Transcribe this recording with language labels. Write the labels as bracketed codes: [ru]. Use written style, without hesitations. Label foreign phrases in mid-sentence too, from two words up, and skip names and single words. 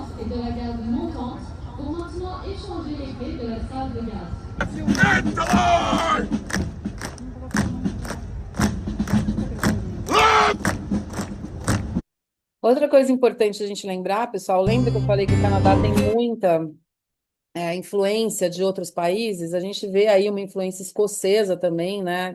[fr] de la gare montante pour maintenant échanger les clés de la salle de gare. [pt] Outra coisa importante a gente lembrar, pessoal, lembra que eu falei que o Canadá tem muita influência de outros países? A gente vê aí uma influência escocesa também, né?